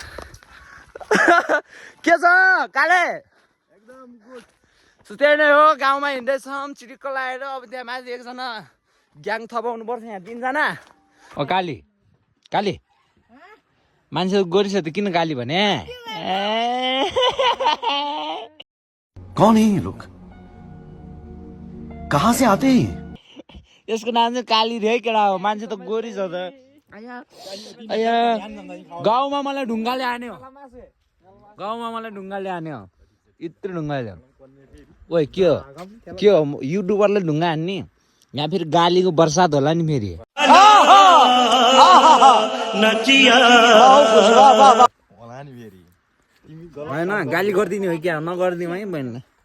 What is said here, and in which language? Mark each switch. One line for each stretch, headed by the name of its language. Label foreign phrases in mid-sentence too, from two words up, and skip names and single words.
Nepali: के छ काले? एकदम गुड। सो त्यही नै हो, गाउँमा हिँड्दैछौँ चिटिक्क लगाएर। अब त्यहाँ माथि एकजना ग्याङ थपाउनु पर्छ, यहाँ 3 जना। ओ काली मान्छे गोरी छ त किन काली भने?
Hindi: कौन है ये लोग, कहाँ से आते हैं?
Nepali: यसको नाम चाहिँ काली रे केटा हो, मान्छे त गोरी छ त। गाउँमा मलाई ढुङ्गाले हान्यो, गाउँमा मलाई ढुङ्गाले हान्यो, यत्रो ढुङ्गाले। ओइ के हो युट्युबरले ढुङ्गा हान्ने? यहाँ फेरि गालीको बर्सात होला नि फेरि। होइन गाली गरिदिने हो क्या, नगरिदिउँ है बहिनीलाई।